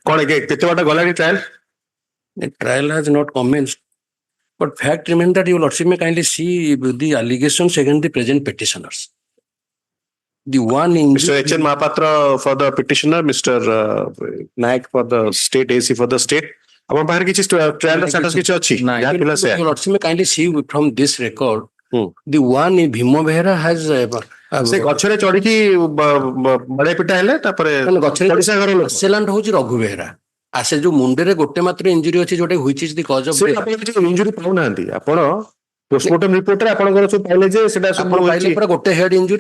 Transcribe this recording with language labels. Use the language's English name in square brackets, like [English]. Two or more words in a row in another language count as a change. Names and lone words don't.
[English] The trial has not commenced, but fact remains that your lordship may kindly see the allegations against the present petitioners. The one in Mr. H.N. Mahapatra for the petitioner, Mr. Naik for the state, AC for the state. [Odia] ଆଉ ବାହାର କିଛି [English] trial status [Odia] କିଛି ଅଛି. [English] Your lordship may kindly see from this record. The one in Bhimo Behera has [Odia] ସେ ଗଛରେ ଚଢିକି ବଡେ ପିଟା ହେଲେ ତାପରେ ପଡିଶା ଘର ଲୋକ ସେଲାଣ୍ଡ ହଉଛି ରଘୁ ବେହେରା ସେ ଯୋଉ ମୁଣ୍ଡରେ ଗୋଟେ ମାତ୍ର ଇଞ୍ଜୁରୀ ଅଛି ଯୋଉଟା [English] which is the cause of [Odia] ଇଞ୍ଜୁରୀ ପାଉନାହାନ୍ତି ଆପଣ ପୋଷ୍ଟମର୍ଟମ ରିପୋର୍ଟରେ ଆପଣଙ୍କର ସବୁ ପାଇଲେ ଯେ ସେଟା ଆପଣ ପାଇଲେ ପୁରା ଗୋଟେ [English] head injury